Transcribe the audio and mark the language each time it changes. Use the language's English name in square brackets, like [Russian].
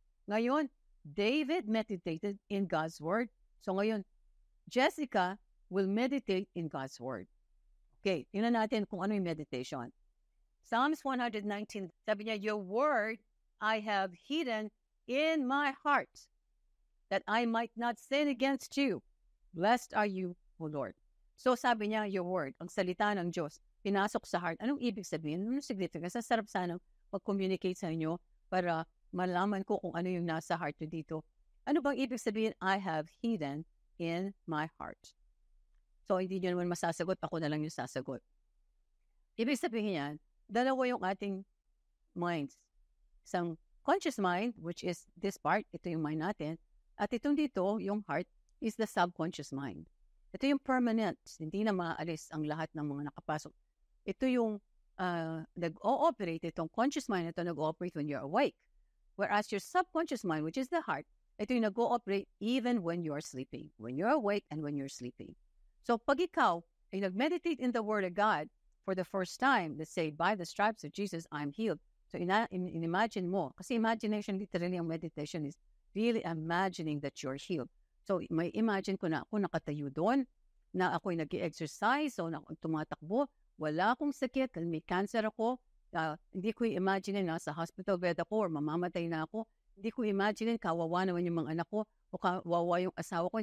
[English] Ngayon, David meditated in God's Word. So ngayon, Jessica will meditate in God's Word. [Filipino] Okay, tingnan natin kung ano yung meditation. [English] Psalms 119, sabi niya, your word I have hidden in my heart, that I might not sin against you. Blessed are you, O Lord. [Filipino] So sabi niya, [English] your word, [Filipino] ang salita ng Diyos, pinasok sa [English] heart. [Filipino] Anong ibig sabihin? Anong significance? Sarap sana mag-communicate sa inyo para malaman ko kung ano yung nasa heart nyo dito. Ano bang ibig sabihin, [English] I have hidden in my heart? [Filipino] So, hindi nyo naman masasagot. Ako na lang yung sasagot. Ibig sabihin yan, dalawa yung ating minds. Isang conscious mind, [English] which is this part, [Filipino] ito yung mind natin. At itong dito, yung [English] heart, is the subconscious mind. [Filipino] Ito yung permanent. Hindi na maaalis ang lahat ng mga nakapasok. Ito yung nag-ooperate, itong conscious mind, ito nag-ooperate [English] when you're awake. Whereas your subconscious mind, which is the heart, [Filipino] ito yung nag-ooperate [English] even when you're sleeping. When you're awake and when you're sleeping. [Filipino] So pag ikaw ay nag-meditate [English] in the Word of God for the first time, let's say, by the stripes of Jesus, I'm healed. So imagine mo, kasi imagination literally ang meditation is really imagining that you're healed. [Filipino] So may imagine ko na ako nakatayo doon, na ako'y nag-exercise, so na tumatakbo, wala akong sakit, may cancer ako, hindi ko i-imagine na sa hospital bed ako or mamamatay na ako. Hindi ko imagine kawawa naman yung mga anak ko o kawawa yung asawa ko.